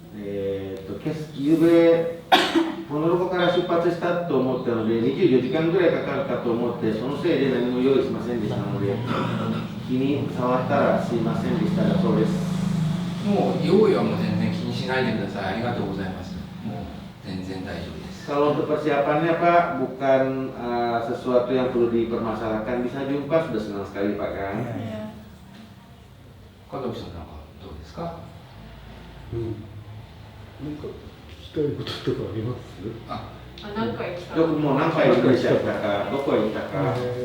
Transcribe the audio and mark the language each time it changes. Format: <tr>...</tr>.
<ja>ゆうべポノロゴから出発したと思ったので24時間ぐらいかかるかと思って、そのせいで何も用意しませんでしたので、気に触ったらすいませんでしたが、そうです。もう用意はもう全然気にしないでください。ありがとうございます。もう全然大丈夫です。</ja> <id>Kalau untuk persiapannya Pak, bukan sesuatu yang perlu dipermasalahkan, bisa jumpa sudah senang sekali Pak kan?</id> <ja>加藤さんなんかどうですか？なんか聞きたいこととかあります？何回来たもう何回インドネシア来たか、どこへ行ったか。</ja>